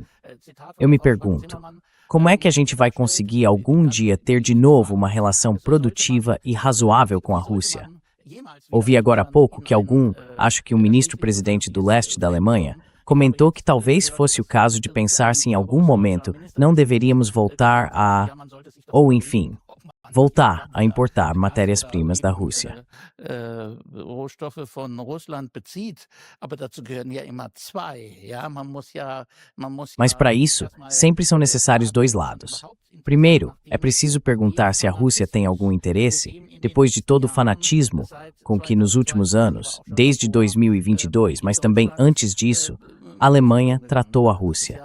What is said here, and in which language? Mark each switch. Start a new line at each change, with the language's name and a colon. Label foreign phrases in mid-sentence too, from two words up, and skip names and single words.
Portuguese: Eu me pergunto, como é que a gente vai conseguir algum dia ter de novo uma relação produtiva e razoável com a Rússia? Ouvi agora há pouco que acho que o ministro-presidente do leste da Alemanha, comentou que talvez fosse o caso de pensar se em algum momento não deveríamos voltar voltar a importar matérias-primas da Rússia.
German: Rohstoffe von Russland bezieht, aber dazu gehören ja immer zwei. Ja, man muss
Portuguese: Mas para isso, sempre são necessários dois lados. Primeiro, é preciso perguntar se a Rússia tem algum interesse, depois de todo o fanatismo com que nos últimos anos, desde 2022, mas também antes disso, a Alemanha tratou a Rússia.